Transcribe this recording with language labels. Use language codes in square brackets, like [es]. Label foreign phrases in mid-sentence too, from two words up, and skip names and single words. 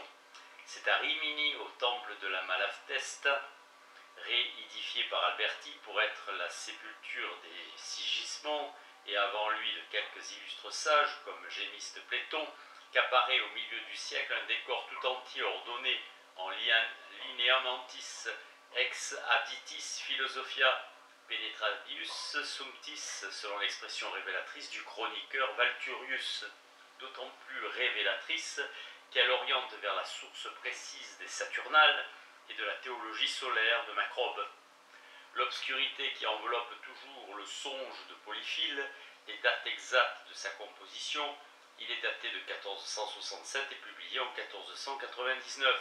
[fr] C'est à Rimini, au temple de la Malatesta, réédifié par Alberti pour être la sépulture des Sigismond, et avant lui de quelques illustres sages comme Gémiste Pléton, qu'apparaît au milieu du siècle un décor tout entier ordonné en [la] lineamentis ex abditis philosophia penetrabius sumptis, [fr] selon l'expression révélatrice du chroniqueur Valturius, d'autant plus révélatrice qu'elle oriente vers la source précise des Saturnales et de la théologie solaire de Macrobe. L'obscurité qui enveloppe toujours le songe de Polyphile, les dates exactes de sa composition, Il est daté de 1467 et publié en 1499.